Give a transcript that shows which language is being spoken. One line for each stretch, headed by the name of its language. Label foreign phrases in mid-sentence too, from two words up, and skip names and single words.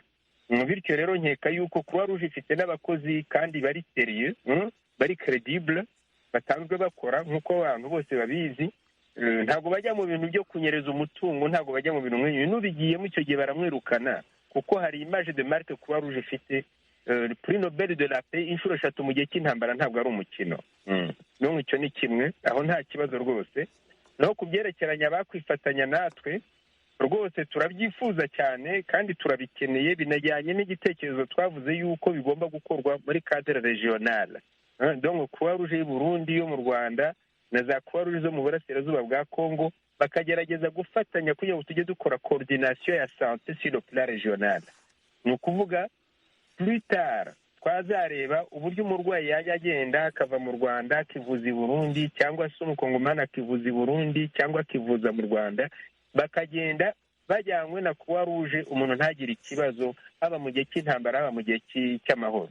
Kinyarwanda: Bityo rero nkeka yuko Croix Rouge ifite n'abakozi kandi bari serieux, bari credible, batanzwe bakora nk'uko abantu bose babizi. Ntabwo bajya mu bintu byo kunyereza umutungo, ntabwo bajya mu bintu nk'ibyo. N'ubigiyemo icyo gihe baramwirukana, kuko hari
French: image de marque
Kinyarwanda: Croix Rouge ifite. Prix Nobel de la Paix inshuro 3 mu gihe cy'intambara ntabwo ari umukino. N'ubu icyo ni kimwe, aho nta kibazo rwose. Naho kubyerekeranya bakwifatanya natwe, rwose turabyifuza cyane kandi turabikeneye. Binajyanye n'igitekerezo twavuze yuko bigomba gukorwa muri
French: cadre regional.
Kinyarwanda: Donc Croix Rouge y'u Burundi, yo mu Rwanda, na za Croix Rouge zo mu burasirazuba bwa Congo bakagerageza gufatanya kugira ngo tujye dukora coordination ya
French: santé sur le plan régional.
Kinyarwanda: Ni ukuvuga
French: plus tard
Kinyarwanda: twazareba uburyo umurwayi yajya agenda akava mu Rwanda akivuza i Burundi, cyangwa se umukongomani akivuza i Burundi cyangwa akivuza mu Rwanda, bakagenda bajyanywe na Croix Rouge, umuntu ntagire ikibazo, haba mu gihe cy'intambara haba mu gihe cy'amahoro.